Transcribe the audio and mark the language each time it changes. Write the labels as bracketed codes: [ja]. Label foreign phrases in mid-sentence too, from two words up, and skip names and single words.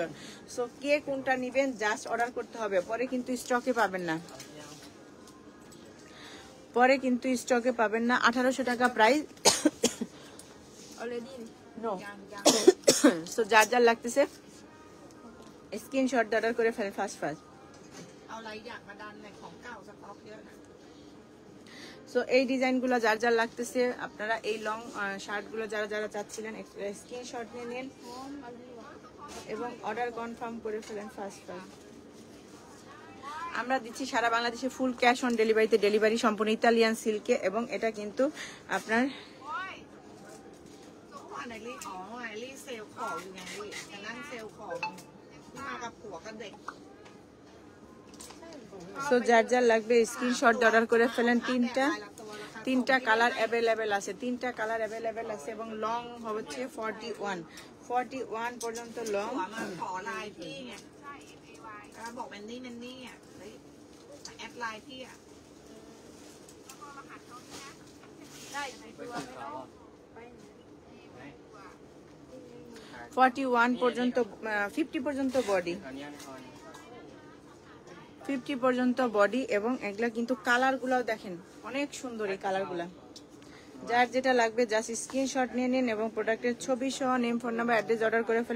[bn] সো কে কোনটা নেবেন জাস্ট অর্ডার করতে হবে, পরে কিন্তু স্টকে পাবেন না। পরে কিন্তু স্টকে পাবেন না। 1800 টাকা প্রাইস। already [en] no so [bn] যার যার লাগতেছে স্ক্রিনশট অর্ডার করে ফেলেন ফার্স্ট। [th] เอาอะไรอยากมาดันในของเก่าสต็อกเยอะนะ [bn] সো এই ডিজাইনগুলো যার যার লাগতেছে, আপনারা এই লং শার্টগুলো যারা যারা চাচ্ছিলেন স্ক্রিনশট নিয়ে নিন এবং [en] order confirm [bn] করে ফেলেন ফার্স্ট। আমরা দিচ্ছি সারা বাংলাদেশে ফুল ক্যাশ অন ডেলিভারিতে, ডেলিভারি সম্পূর্ণ ইতালিয়ান সিল্কে, এবং এটা কিন্তু আপনার [th] ไหนรีอ๋อไหนรีเซลของอยู่ไงรีแต่นั่งเซลของมากับผัวกับเด็ก [bn] সো যার যার লাগবে স্ক্রিনশট অর্ডার করে ফেলেন। তিনটা [en] color available [bn] আছে, তিনটা [en] color available [bn] আছে এবং লং হচ্ছে 41 পর্যন্ত লং। [th] ผัวมาขอไลน์พี่ไงแล้วบอกแมนนี่อ่ะเฮ้ยแอดไลน์พี่อ่ะ ได้ตัวไม่ต้องไป [bn] 41 পর্যন্ত 50 পর্যন্ত বডি, 50 পর্যন্ত বডি, এবং এগুলা কিন্তু কালারগুলোও দেখেন অনেক সুন্দর এই কালারগুলা। যার যেটা লাগবে [en] just screenshot [bn] নিয়ে নিন এবং প্রোডাক্টের ছবি সহ নেম, [en] phone number, [bn] অ্যাড্রেস অর্ডার করে ফেলেন।